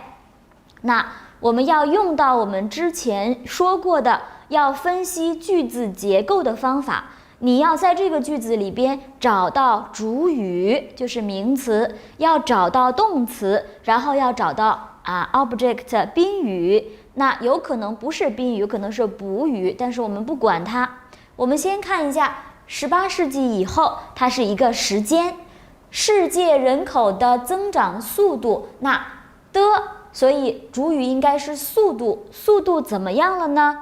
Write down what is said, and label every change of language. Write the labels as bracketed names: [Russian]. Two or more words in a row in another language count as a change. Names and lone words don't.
[Chinese] 那我們要用到我們之前說過的要分析句子結構的方法，你要在這個句子裡邊找到主語，就是名詞，要找到動詞，然後要找到 object 賓語。那有可能不是賓語，有可能是補語，但是我們不管它。我們先看一下18世紀以後，它是一個時間，世界人口的增長速度，那的，所以主語應該是速度，速度怎麼樣了呢？